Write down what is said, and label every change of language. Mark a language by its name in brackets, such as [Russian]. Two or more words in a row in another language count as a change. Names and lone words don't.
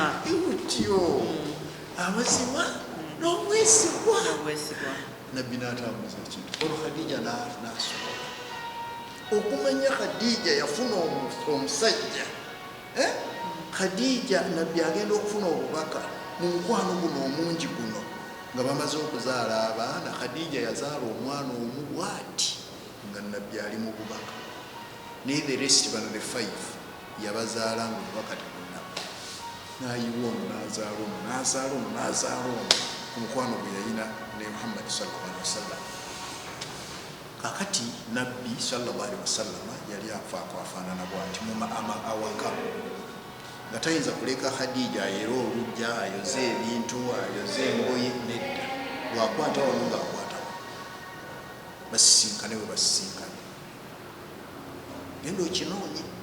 [Ganda] utyo amazima n'obwesigwa nabbi n'atambuza ekintu olwo Khadija n'asobola okumanya Khadija yafuna omusajja Khadija nabbi agenda okufuna obubaka mu mukwano guno omungi guno nga bamaze okuzaala abaana Khadija yazaala omwana omu bw'ati nga nabbi ali mu bubaka naye [English] the rest [Ganda] bano the 5 yabazaala nga obubaka tebunnaba n'ayiwa ono n'azaala ono n'azaala ono n'azaala ono ku mukwano gwe yalina ne Muhammad [Arabic] صلى الله عليه وسلم [Ganda] kakati nabbi [Arabic] صلى الله عليه وسلم [Ganda] yali afaako afaanana bw'ati mu awaka nga tayinza kuleka Khadija ayera olujja ayoze ebintu ayoze engoye nedda lwakwata wano ngaakwata basisinkane we basisinkane genda okinoonye